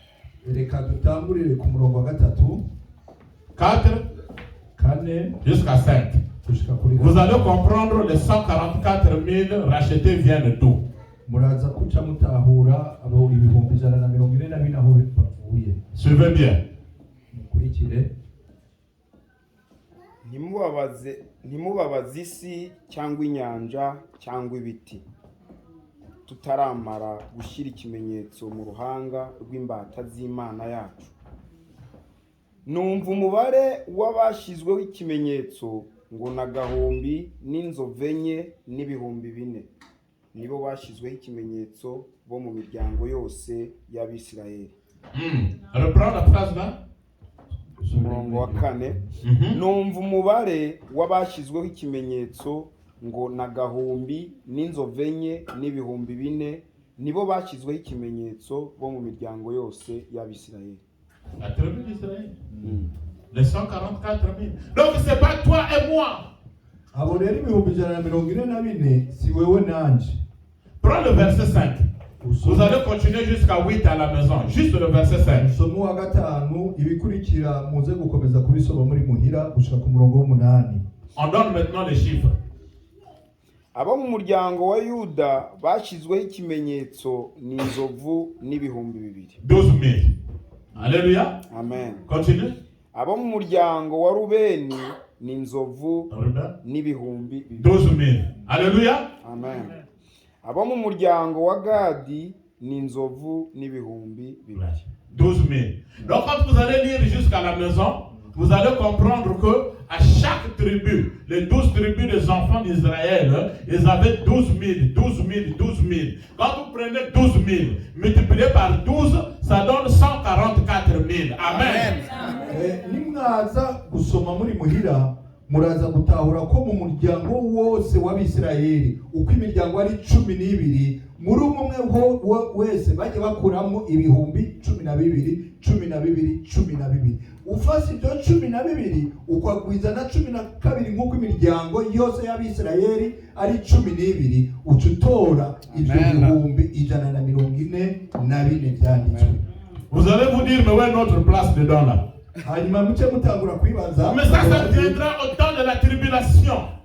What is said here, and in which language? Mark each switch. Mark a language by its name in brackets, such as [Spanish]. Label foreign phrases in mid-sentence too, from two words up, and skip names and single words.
[French] 4 jusqu'à 5. Vous allez comprendre les 144 000 rachetés viennent d'où. Suivez bien. [Kinyarwanda] Ntimubabaze isi cyangwa inyanja cyangwa ibiti tutaramara gushyira ikimenyetso mu ruhanga rw'imbata z'Imana yacu. Numva umubare w'abashyizweho ikimenyetso ngo n'agahumbi n'inzovu enye n'ibihumbi 4 nibo bashyizweho ikimenyetso bo mu miryango yose y'Abisirayeli. [French] Reprends la phrase là. [Kinyarwanda] Umurongo wa 4. Numva umubare w'abashyizweho ikimenyetso ngo n'agahumbi n'inzovu enye n'ibihumbi 4 nibo bashyizweho ikimenyetso bo mu miryango yose y'Abisirayeli. [French] La tribu d'Israël. Les 144 000. Donc c'est pas toi et moi. Prends le verset 5. Vous allez continuer jusqu'à 8 à la maison. Juste le verset 5. On donne maintenant les chiffres. [Kinyarwanda] Abo mu muryango wa Yuda bashyizweho ikimenyetso n'inzovu n'ibihumbi 2. [French] 12 000. Alléluia. Amen. Continue. [Kinyarwanda] Abo mu muryango wa Rubeni n'inzovu n'ibihumbi [French] 12 000. Alléluia. Amen. [Kinyarwanda] Abo mu muryango wa Gadi n'inzovu n'ibihumbi 2. [French] 12 000. Donc quand vous allez lire jusqu'à la maison, vous allez comprendre que à chaque tribu, les 12 tribus des enfants d'Israël, ils avaient 12 000, 12 000, 12 000. Quand vous prenez 12 000, multiplié par 12, ça donne 144 000. Amen. [Kinyarwanda] muraza gutahura ko mu muryango wose w'Abisirayeli uko imiryango ari 12 muri umwe wese bajye bakuramo ibihumbi 12 12 ufashe ibyo 12 ukwagwiza na 12 nk'uko imiryango yose y'Abisirayeli ari 12 ucutora ibyo bihumbi 144 byanditswe. [French] Vous allez vous dire mais où est notre place dedans là? Mais ça viendra au temps de la tribulation.